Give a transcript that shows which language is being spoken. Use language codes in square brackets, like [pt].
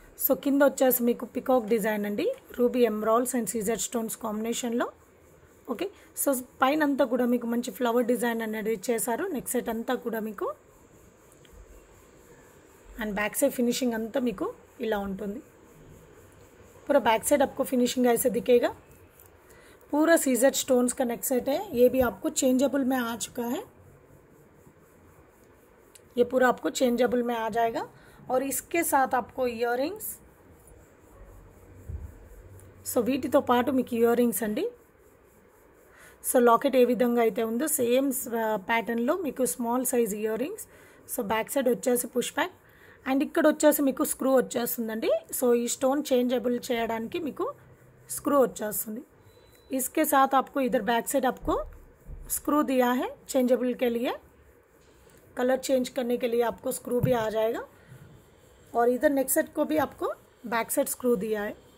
[te] So కింద వచ్చేసి మీకు పికాక్ డిజైన్ అండి, ruby emeralds and Caesar stones కాంబినేషన్లో. ఓకే, సో పైన అంతా కూడా మీకు మంచి ఫ్లవర్ డిజైన్ అనేది చేశారు. నెక్ సెట్ అంతా కూడా మీకు అండ్ बैक साइड फिनिशिंग अंता మీకు ఇలా ఉంటుంది. [hi] पूरा बैक साइड आपको फिनिशिंग ऐसे दिखेगा. पूरा सीजर स्टोन्स का नेक सेट है, ये भी आपको चेंजेबल में आ चुका है. ये पूरा आपको चेंजेबल में आ जाएगा. और इसके साथ आपको इयरिंग्स, [te] సో వీటితో పాటు మీకు ఇయరింగ్స్ అండి. సో లాకెట్ ఏ విధంగా అయితే ఉందో సేమ్ ప్యాటర్న్లో మీకు small size earrings. So back side వచ్చేసి పుష్ బ్యాక్ అండ్ ఇక్కడ వచ్చేసి మీకు స్క్రూ వచ్చేస్తుందండి. సో ఈ స్టోన్ చేంజబుల్ చేయడానికి మీకు స్క్రూ వచ్చేస్తుంది. [hi] इसके साथ आपको इधर बैक साइड आपको स्क्रू दिया है चेंजेबल के लिए, कलर चेंज करने के लिए आपको स्क्रू भी आ जाएगा. और इधर नेक सेट को भी आपको बैक साइड स्क्रू दिया है.